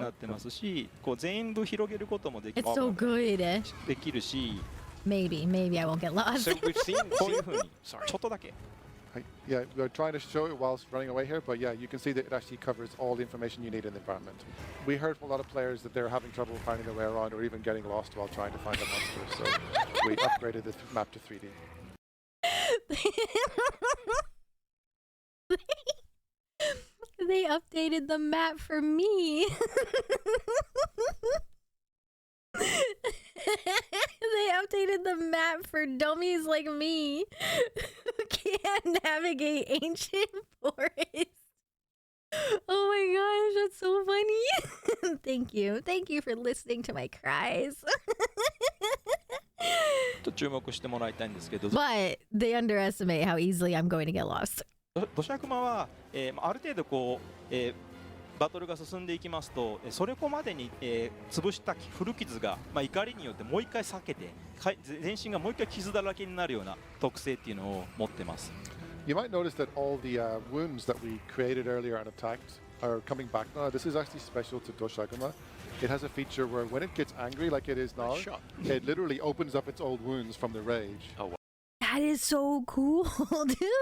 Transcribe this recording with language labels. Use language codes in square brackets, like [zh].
[ja] なってますし、全部広げることもでき [en] It's so good. [ja] できるし。 [en] Maybe I won't get lost. So we've seen [ja] こういう風にちょっとだけ。 [en] Yeah, we're trying to show it whilst running away here, but yeah, you can see that it actually covers all the information you need in the environment. We heard from a lot of players that they're having trouble finding their way around or even getting lost while trying to find the monster, so we upgraded the map to 3D. They updated the map for me. They updated the map for dummies like me who can't navigate ancient forests. Oh my gosh, that's so funny. Thank you for listening to my cries. [ja] と注目してもらいたいんですけど。 [en] But they underestimate how easily I'm going to get lost. [ja] 土砂熊は、ある程度バトルが進んでいきますと、それこまでに、潰した古傷が、怒りによってもう一回避けて、全身がもう一回傷だらけになるような特性っていうのを持ってます。 [en] You might notice that all the wounds that we created earlier and attacked are coming back now. This is actually special to Doshagama. It has a feature where when it gets angry like it is now, it literally opens up its old wounds from the rage. Oh, wow. That is so cool, dude.